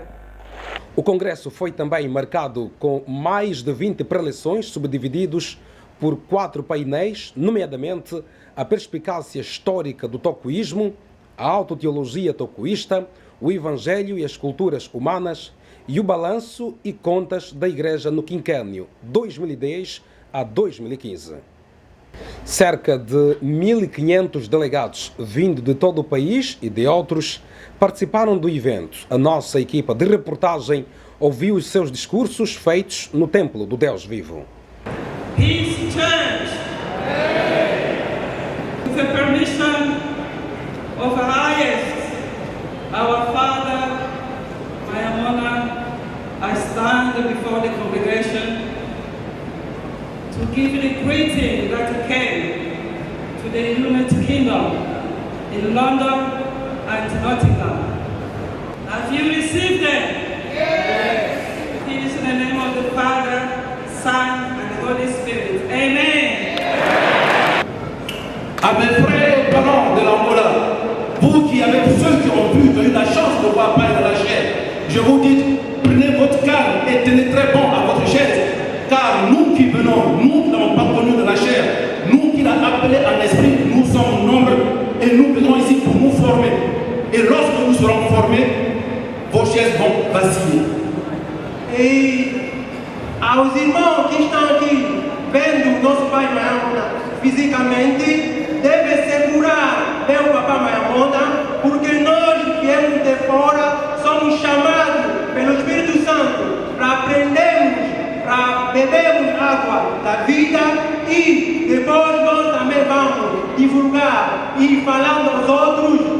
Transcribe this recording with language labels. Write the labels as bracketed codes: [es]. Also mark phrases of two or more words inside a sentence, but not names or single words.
[pt] O Congresso foi também marcado com mais de 20 preleções, subdivididos por 4 painéis, nomeadamente a perspicácia histórica do tocuísmo, a autoteologia tocuísta, o Evangelho e as culturas humanas e o balanço e contas da Igreja no quinquênio 2010 a 2015. Cerca de 1.500 delegados vindo de todo o país e de outros participaram do evento. A nossa equipa de reportagem ouviu os seus discursos feitos no Templo do Deus Vivo. [en] His Church, with the permission of the highest, our Father, Mayamona, I stand before the congregation to give you the greeting that came to the Illuminati Kingdom in London and Nottingham. Have you received them? Yes. It is in the name of the Father, Son, and the Holy Spirit. Amen. [fr] À mes frères parents de l'Angola, vous qui avez ceux qui ont eu la chance de voir Paille de la chair, je vous dis, prenez votre calme et tenez très bon à votre chaise, car nous qui venons, nous qui n'avons pas connu de la chair, nous qui l'avons appelé en esprit, nous sommes nombreux et nous venons ici pour nous former. Et lorsque nous serons formés, vos chaises vont vaciller. [pt] E aos irmãos que estão aqui vendo o nosso pai Mayamona fisicamente, devem segurar bem o papai Mayamona, porque nós que viemos de fora somos chamados pelo Espírito Santo para aprendermos, para bebermos água da vida e depois nós também vamos divulgar e falando aos outros.